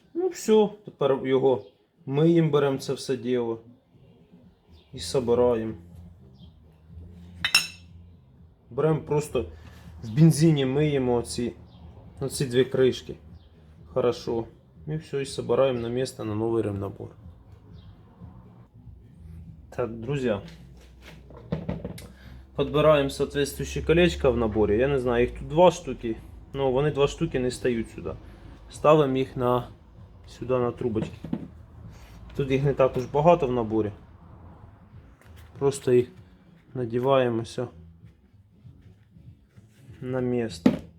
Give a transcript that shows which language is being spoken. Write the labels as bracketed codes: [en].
[uk] все, тепер його миємо, беремо це все діло і собираємо. Беремо просто в бензині миємо оці дві кришки. [ru] Хорошо. И все, и собираем на место на новый ремнабор. Так, друзья. Подбираем соответствующие колечка в наборе. Я не знаю, их тут 2 штуки. [uk] Но вони 2 штуки не стають сюди. Ставимо їх сюди на трубочки. Тут їх не так уж багато в наборі. Просто їх надіваємо все на місце.